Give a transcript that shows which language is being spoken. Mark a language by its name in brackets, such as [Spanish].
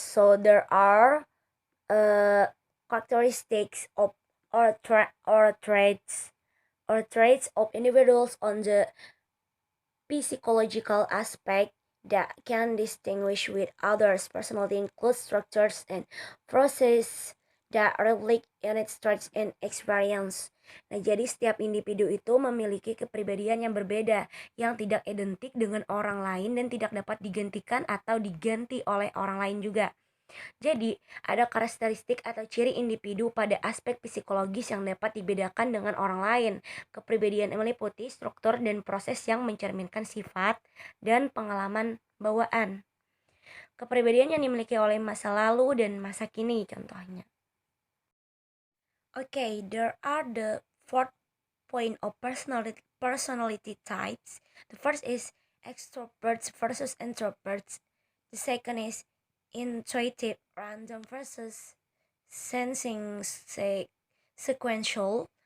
[English] So there are uh, characteristics of or traits of individuals on the physiological aspect that can distinguish with others. Personality includes structures and process that reflect in its traits and experience. [Indonesian] Nah, jadi setiap individu itu memiliki kepribadian yang berbeda, yang tidak identik dengan orang lain dan tidak dapat digantikan atau diganti oleh orang lain juga. Jadi, ada karakteristik atau ciri individu pada aspek psikologis yang dapat dibedakan dengan orang lain. Kepribadian meliputi struktur dan proses yang mencerminkan sifat dan pengalaman bawaan. Kepribadian yang dimiliki oleh masa lalu dan masa kini contohnya. [English] Okay, there are the fourth point of personality types. The first is extroverts versus introverts. The second is intuitive random versus sensing sequential.